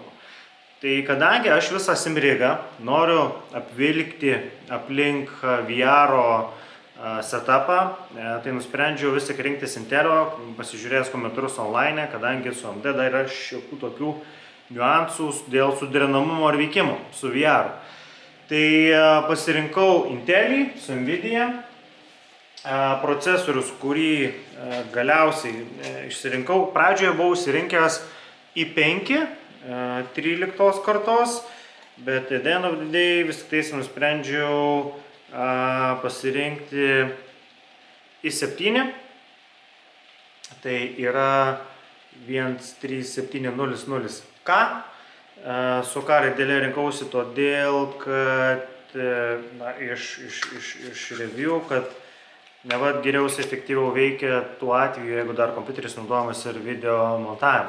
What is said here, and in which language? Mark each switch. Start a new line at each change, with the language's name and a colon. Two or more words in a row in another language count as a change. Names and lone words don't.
Lithuanian: Tai kadangi aš visą Simrigą noriu apvilkti aplink VR setupą, tai nusprendžiau vis tik rinktis Intelio, pasižiūrėjęs komentarus online, kadangi su AMD dar yra šiokių tokių niuansų dėl suderinamumo ar veikimo su VR. Tai pasirinkau Intelį su Nvidia. Procesorius, kurį galiausiai išsirinkau, pradžioje buvau išsirinkęs i5 13 kartos, bet
English: at the end of the day
Lithuanian: vis tik tais nusprendžiau pasirinkti i7. Tai yra 13700K. Su K raidele rinkausi todėl, kad iš review, kad nevat geriausiai efektyviau veikia tuo atveju, jeigu dar kompiuteris naudojamas ir video montavimui.